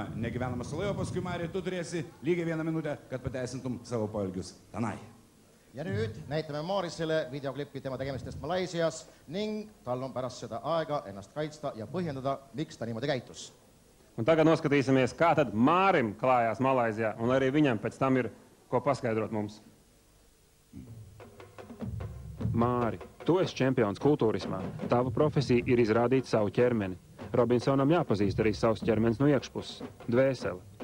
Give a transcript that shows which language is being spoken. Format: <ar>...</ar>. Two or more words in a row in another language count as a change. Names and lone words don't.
<lt>Negyvenamą saloje, paskui Mario, tu turėsi lygiai 1 minutę, kad pateisintum savo poelgius tenai.</lt> <et>Ja nüüd näitame Marisele videoklippi tema tegemistest Malaisias ning tal on pärast seda aega ennast kaitsta ja põhjendada, miks ta niimoodi käitus.</et> <lv>Un tagad noskatīsimies, kā tad Mārim klājās Malaizijā, un arī viņam pēc tam ir ko paskaidrot mums. Māri, tu esi čempions kultūrismā. Tava profesija ir izrādīt savu ķermeni. Robinsonam jāpazīst arī savs ķermenis no iekšpuses – dvēseli.</lv>